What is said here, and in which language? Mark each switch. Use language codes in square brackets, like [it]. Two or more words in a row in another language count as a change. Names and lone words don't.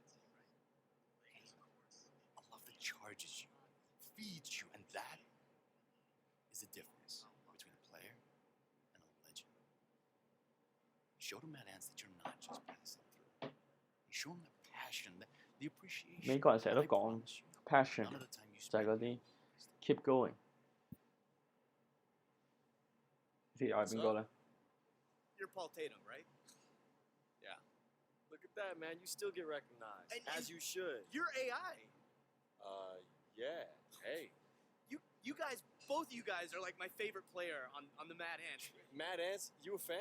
[en] A love that charges you, feeds you, and that is the difference between a player and a legend. Show them that Ants that you're not just passing through. You show them the passion, the appreciation. [yue] 美國人成日都 [en] I [yue] 講 [en] promise you, passion none of the time you [yue] 就係 [en] spend 嗰啲 keep going。 [yue] 呢條係邊個咧？ [en] You're Paul Tatum, right? Yeah. Look at that, man. You still get recognized. As you should. You're AI. Yeah. Hey. You guys, both of you guys are like my favorite player on the Mad Ants. Mad Ants, you a fan?